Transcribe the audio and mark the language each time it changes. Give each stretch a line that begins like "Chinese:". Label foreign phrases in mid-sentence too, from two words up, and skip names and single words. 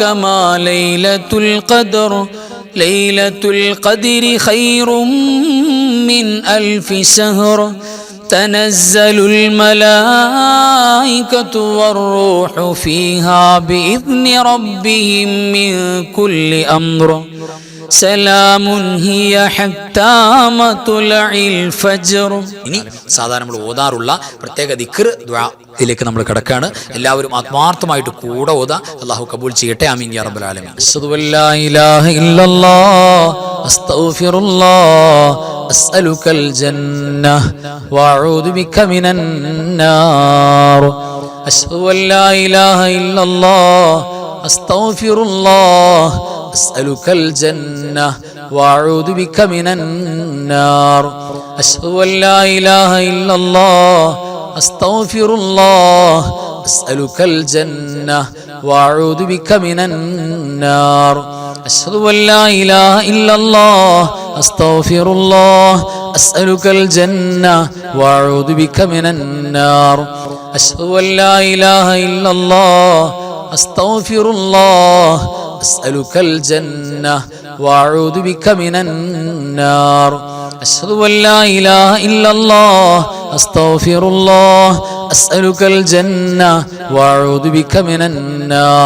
Arabic: ما ليلة القدر ليلة القدر خير من 1000 شهر تنزل الملائكة والروح فيها بإذن ربهم من كل أمر سلام هي حتى مطلع الفجر.
Malayalam: ഇനി സാധാരണ നമ്മൾ ഓതാറുള്ള പ്രത്യേക ദിക്ർ ദുആ ഇതിലേക്ക് നമ്മൾ കടക്കാണ്. എല്ലാവരും ആത്മാർത്ഥമായിട്ട് കൂടെ ഓതാ. അല്ലാഹു കബൂൽ ചെയ്യട്ടെ.
Arabic: آمين يا رب العالمين. أشهد ألا إله إلا الله أستغفر الله أسألك الجنة وأعوذ بك من النار. أشهد ألا إله إلا الله أستغفر الله أسألك الجنة وأعوذ بك من النار. أشهد أن لا إله إلا الله أستغفر الله أسألك الجنة وأعوذ بك من النار. أشهد أن لا إله إلا الله أستغفر الله أسألك الجنة وأعوذ بك من النار. أشهد أن لا إله إلا الله أستغفر الله أسألك الجنة وأعوذ بك من النار. أشهد أن لا إله إلا الله أستغفر الله أسألك الجنة وأعوذ بك من النار.